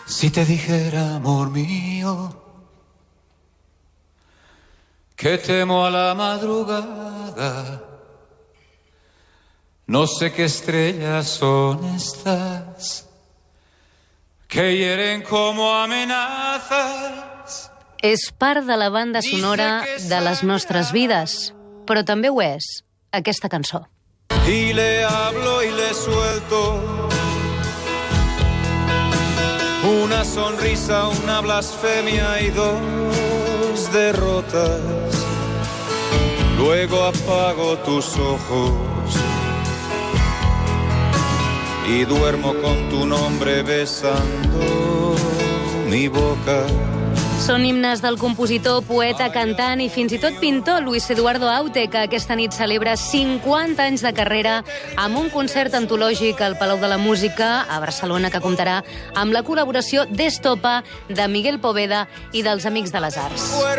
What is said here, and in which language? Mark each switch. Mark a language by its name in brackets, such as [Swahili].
[Spanish] Si te dijera, amor mío, que temo a la madrugada, no sé qué estrellas son estas que hieren como amenazas. [Catalan] És part de la banda sonora de les nostres vides, però també ho és aquesta cançó. [Spanish] Y le hablo y le suelto una sonrisa, una blasfemia y dos derrotas. Luego apago tus ojos y duermo con tu nombre besando mi boca. [Catalan] Són himnes del compositor, poeta, cantant i fins i tot pintor Luis Eduardo Aute, que aquesta nit celebra 50 anys de carrera amb un concert antològic al Palau de la Música a Barcelona que comptarà amb la col·laboració d'Estopa, de Miguel Poveda i dels Amics de les Arts.